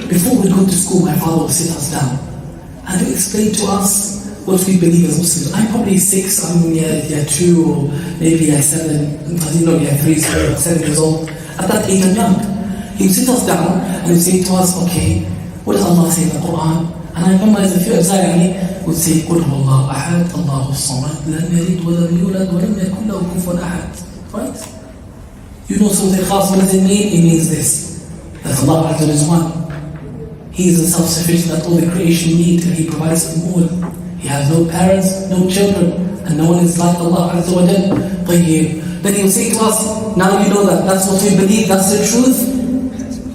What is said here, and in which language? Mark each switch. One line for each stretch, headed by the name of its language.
English: Before we go to school, my father would sit us down and to explain to us what we believe as Muslims. I'm probably 6, I'm year 2 or maybe year 7, I didn't know year 3, so 7 years old. At that age I'm young. He would sit us down and he would say to us, okay, what does Allah say in the Quran? And I memorize a few exactly, would say,
Arabic: قُلْ هُوَ اللَّهُ أَحَدٌ اللَّهُ الصَّمَدُ لَمْ يَلِدْ وَلَمْ يُولَدْ وَلَمْ يَكُنْ لَهُ كُفُوًا أَحَدٌ.
English: Right? You know Surah Al-Ikhlas, what does it mean? It means this, that Allah is one. He is the self-sufficient that all the creation need, and He provides them all. He has no parents, no children, and no one is like Allah Azza wa Jal. Then he will say to us, now you know that that's what we believe, that's the truth.